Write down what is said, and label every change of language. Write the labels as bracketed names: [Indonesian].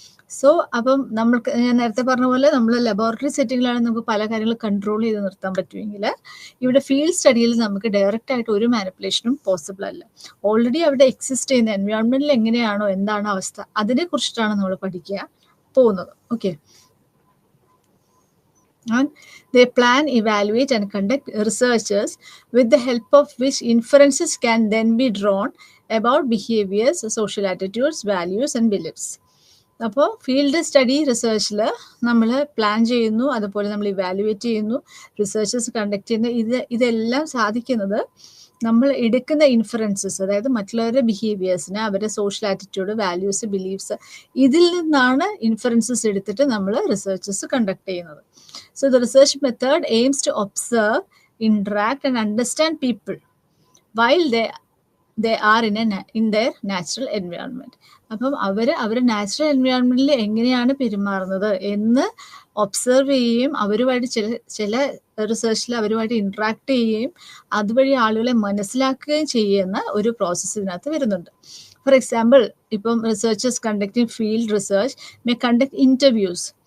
[Malayalam] So അപ്പം ഞാൻ നേരത്തെ പറഞ്ഞ പോലെ നമ്മൾ ലബോറട്ടറി സെറ്റിങ്ങിലാണ് നമുക്ക് പല കാര്യങ്ങൾ കൺട്രോൾ ചെയ്ത് നിർത്താൻ പറ്റുമെങ്കിൽ, ഇവിടെ ഫീൽഡ് സ്റ്റഡിയിൽ നമുക്ക് ഡയറക്റ്റ് ആയിട്ട് ഒരു മാനിപ്പുലേഷനും പോസിബിൾ അല്ല. ഓൾറെഡി അവിടെ എക്സിസ്റ്റ് ചെയ്യുന്ന എൻവയോൺമെന്റിൽ എങ്ങനെയാണോ, എന്താണ് അവസ്ഥ, അതിനെ കുറിച്ചിട്ടാണ് നമ്മൾ പഠിക്കാൻ പോകുന്നത്. [English] Okay. And they plan, evaluate and conduct researches with the help of which inferences can then be drawn about behaviors, social attitudes, values and beliefs. [Malayalam] അപ്പോൾ ഫീൽഡ് സ്റ്റഡി റിസർച്ചിൽ നമ്മൾ പ്ലാൻ ചെയ്യുന്നു, അതുപോലെ നമ്മൾ ഇവാലുവേറ്റ് ചെയ്യുന്നു, റിസർച്ചസ് കണ്ടക്ട് ചെയ്യുന്നു. ഇതെല്ലാം സാധിക്കുന്നത് നമ്മൾ എടുക്കുന്ന ഇൻഫറൻസസ്, അതായത് മറ്റുള്ളവരുടെ ബിഹേവിയേഴ്സിന്, അവരുടെ സോഷ്യൽ ആറ്റിറ്റ്യൂഡ്, വാല്യൂസ്, ബിലീഫ്സ്, ഇതിൽ നിന്നാണ് ഇൻഫറൻസസ് എടുത്തിട്ട് നമ്മൾ റിസർച്ചസ് കണ്ടക്ട് ചെയ്യുന്നത്. [English] So the research method aims to observe, interact and understand people while they are in their natural environment. [Malayalam] അപ്പം അവരുടെ നാച്ചുറൽ എൻവയോൺമെന്റിൽ എങ്ങനെയാണ് പെരുമാറുന്നത് എന്ന് ഒബ്സർവ് ചെയ്യുകയും അവരുമായിട്ട് ചില റിസർച്ചിൽ അവരുമായിട്ട് ഇൻട്രാക്ട് ചെയ്യുകയും അതുവഴി ആളുകളെ മനസ്സിലാക്കുകയും ചെയ്യുന്ന ഒരു പ്രോസസ്സ് ഇതിനകത്ത് വരുന്നുണ്ട്. [English] For example, ഇപ്പം researchers conducting field research may conduct interviews.